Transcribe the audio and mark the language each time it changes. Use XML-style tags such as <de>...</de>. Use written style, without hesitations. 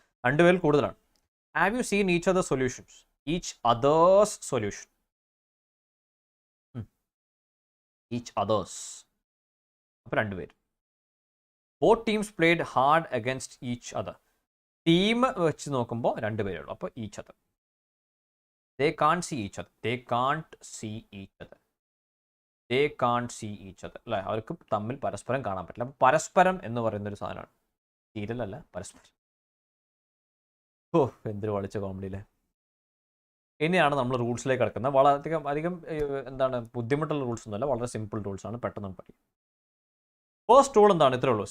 <ml>രണ്ടുപേരിൽ കൂടുതലാണ്.</ml> <en>Have you seen each other solutions? Each others solution.</en> <ml>Each others, അപ്പോൾ രണ്ടുപേര്.</ml> <en>Both teams played hard against each other.</en> <ml>Team വെച്ച് നോക്കുമ്പോൾ രണ്ടുപേരേ ഉള്ളൂ, അപ്പോൾ each other.</ml> <en>They can't see each other. They can't see each other. They can't see each other.</en> <ml>അല്ലേ? അവർക്ക് തമ്മിൽ പരസ്പരം കാണാൻ പറ്റില്ല. അപ്പോൾ പരസ്പരം എന്ന് പറയുന്നൊരു സാധനമാണ്. സീരിയലല്ല, പരസ്പരം. ഓ, എന്തൊരു വളിച്ച കോമഡിയില്ലേ. ഇനിയാണ് നമ്മൾ റൂൾസിലേക്ക് കിടക്കുന്നത്. വളരെയധികം എന്താണ് ബുദ്ധിമുട്ടുള്ള റൂൾസ് ഒന്നുമല്ല, വളരെ സിമ്പിൾ റൂൾസാണ്, പെട്ടെന്ന് പഠിക്കും. ഫസ്റ്റ് റൂൾ എന്താണ്? ഇത്രേ ഉള്ളൂ.</ml>